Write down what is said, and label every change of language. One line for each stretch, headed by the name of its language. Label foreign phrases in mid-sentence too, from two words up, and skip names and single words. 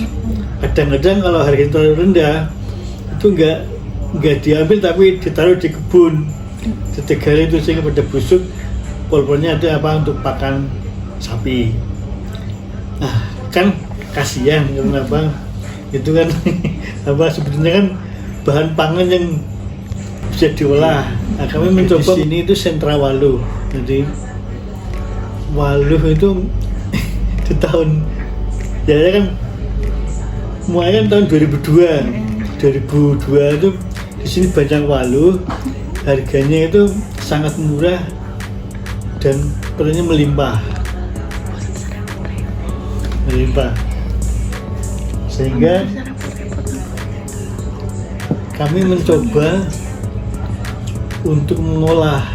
Indonesian: Kadang-kadang kalau harga terlalu rendah itu enggak diambil tapi ditaruh di kebun, ditegali itu sehingga pada busuk, pol-polnya itu untuk pakan sapi. Nah, kan kasihan kenapa? Itu kan sebetulnya kan bahan pangan yang bisa diolah. Nah, kami mencoba ini itu sentra waluh. Jadi waluh itu di tahun kan mulai kan tahun 2002 itu di sini banyak waluh, harganya itu sangat murah dan perlunya melimpah, sehingga kami mencoba untuk mengolah.